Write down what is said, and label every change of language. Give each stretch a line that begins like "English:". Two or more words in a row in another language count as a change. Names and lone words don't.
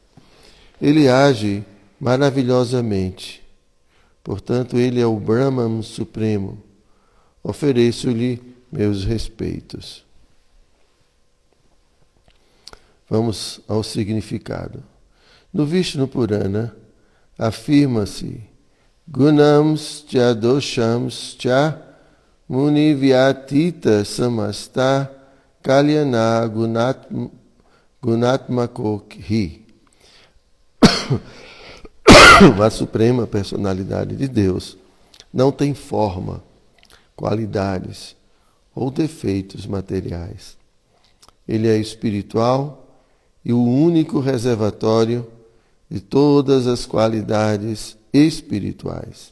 Portuguese: Ele age maravilhosamente, portanto ele é o Brahman Supremo. Ofereço-lhe meus respeitos. Vamos ao significado. No Vishnu Purana, afirma-se
Sanskrit: Gunams cha doshams cha muni vyatita samasta kalyana gunatmako hi.
Portuguese: A suprema personalidade de Deus não tem forma, qualidades ou defeitos materiais. Ele é espiritual e o único reservatório de todas as qualidades espirituais.